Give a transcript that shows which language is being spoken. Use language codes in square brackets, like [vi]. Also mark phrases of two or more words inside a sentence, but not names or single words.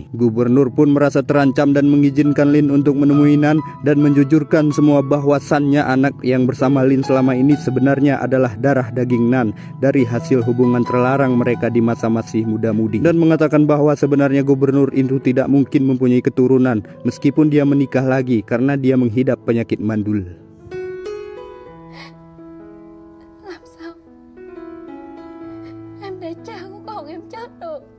[id] Gubernur pun merasa terancam dan mengizinkan Lin untuk menemui Nan dan menjujurkan semua bahwasannya anak yang bersama Lin selama ini sebenarnya adalah darah daging Nan dari hasil hubungan terlarang mereka di masa masih muda-mudi, dan mengatakan bahwa sebenarnya gubernur itu tidak mungkin mempunyai keturunan meskipun dia menikah lagi karena dia menghidap penyakit mandul. [vi] Làm sao em để cha của con em chết được?